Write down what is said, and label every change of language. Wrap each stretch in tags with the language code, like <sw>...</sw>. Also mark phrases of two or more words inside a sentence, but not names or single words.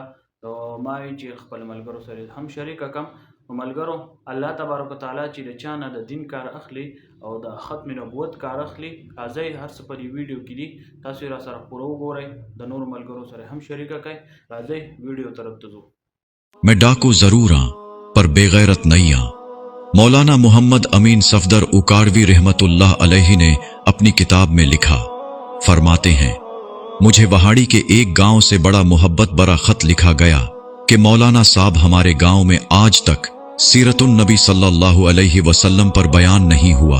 <ps>نو ما وی چې خپل ملګرو سره هم شریکه کم. نو ملګرو</ps> <ar>الله تبارک وتعالی</ar> <ps>چې د چا نه د دین کار اخلي او د ختم نبوت کار اخلي راځئ هر څه په دې ویډیو کې دي تاسو یې را سره پوره وګورئ د نورو ملګرو سره هم شریکه کړئ. راځئ ویډیو طرف ته ځو.</ps> <ur>میں ڈاکو ضرور ہاں پر بے غیرت نہیں ہاں. مولانا محمد امین صفدر اکاڑوی</ur> <ar>رحمت اللہ علیہ</ar> <ur>نے اپنی کتاب میں لکھا، فرماتے ہیں مجھے وہاڑی کے ایک گاؤں سے بڑا محبت برا خط لکھا گیا کہ مولانا صاحب ہمارے گاؤں میں آج تک سیرت النبی</ur> <ar>صلی اللہ علیہ وسلم</ar> <ur>پر بیان نہیں ہوا.</ur>